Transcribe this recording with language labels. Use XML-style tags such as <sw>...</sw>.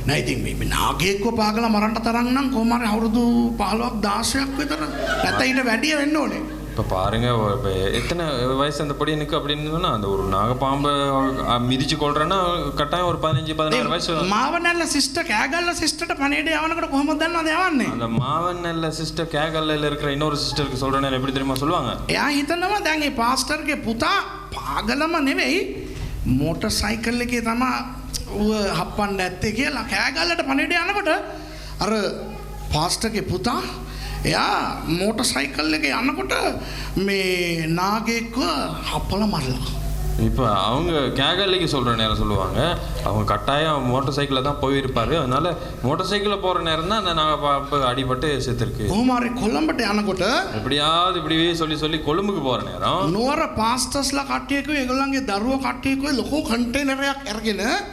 <si>නෑ ඉතින් මේ නාගයෙක්ව පාගලා මරන්න තරම් නම් කොහොම හරි අවුරුදු 15ක් 16ක් විතර නැත්නම් ඊට වැඩිය වෙන්න ඕනේ.</si> <ta>இப்போ பாருங்க எத்தனை வயசு அந்த பொடியனுக்கு அப்படின்னு சொன்னா அந்த ஒரு நாகப்பாம்பை மிதிச்சு கொள்றேன்னா கட்டாயம் ஒரு 15-16 வயசு.</ta> <si>மாவனல்ல சிஸ்டர் கேகல்ல சிஸ்டர்ට පණේඩ යවනකොට කොහොමද දන්නවද යවන්නේ?</si> <ta>அந்த மாவனல்ல சிஸ்டர் கேகல்ல இருக்கிற இன்னொரு சிஸ்டருக்கு சொல்றேன்னா எப்படி தெரியுமா சொல்லுவாங்க?</ta> <si>එයා හිතනවා දැන් මේ පාස්ටර්ගේ පුතා පාගලම නෙවෙයි මෝටර් සයිකල් එකේ තමයි හප්පන්න ඇත්තේ කියලා කෑගල්ලට පණේඩ යනකොට අර පාස්ටර්ගේ පුතා එයා මෝටර් සයිකල් එකේ යනකොට මේ නාගයෙක්ව හප්පලා මරලා.</si> <ta>இப்போ அவங்க கேகல்லைக்கு சொல்கிற நேரம் சொல்லுவாங்க, அவங்க கட்டாயம் மோட்டார் சைக்கிளில் தான் போயிருப்பார், அதனால மோட்டார் சைக்கிளில் போகிற நேரம் தான் அந்த நாங்கள் அடிபட்டு செத்துருக்கு.</ta> <si>කොහොමාරි කොළඹට යනකොට</si> <ta>எப்படியாவது இப்படியே சொல்லி சொல்லி கொழும்புக்கு போகிற நேரம்</ta> <si>නුවර පාස්ටර්ස්ලා කට්ටියකුයි ඒගොල්ලන්ගේ දරුවෝ කට්ටියකුයි ලොකු කන්ටේනරයක් අරගෙන</si>